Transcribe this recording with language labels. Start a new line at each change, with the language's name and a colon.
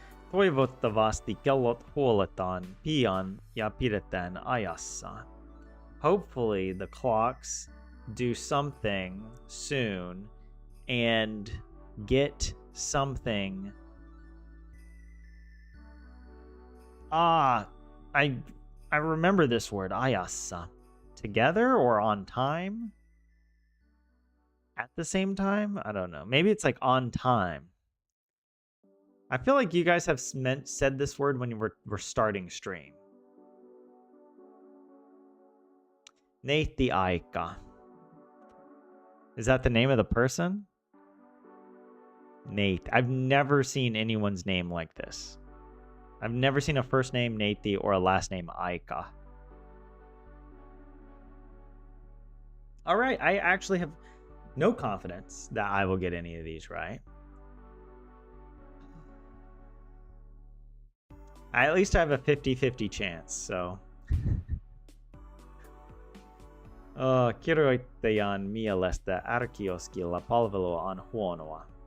Finnish: Toivottavasti kellot huoletaan pian ja pidetään ajassa.
English: Hopefully the clocks do something soon and get something. I remember this word, ajassa. Together or on time? At the same time? I don't know. Maybe it's like on time. I feel like you guys have said this word when you were starting stream. Neitti aika. Is that the name of the person? Nate. I've never seen anyone's name like this. I've never seen a first name Neitti or a last name Aika. All right, I actually have no confidence that I will get any of these right. At least I have a 50-50 chance, so.
Finnish: Kirjoittajan mielestä arkioskilla palvelua on huonoa.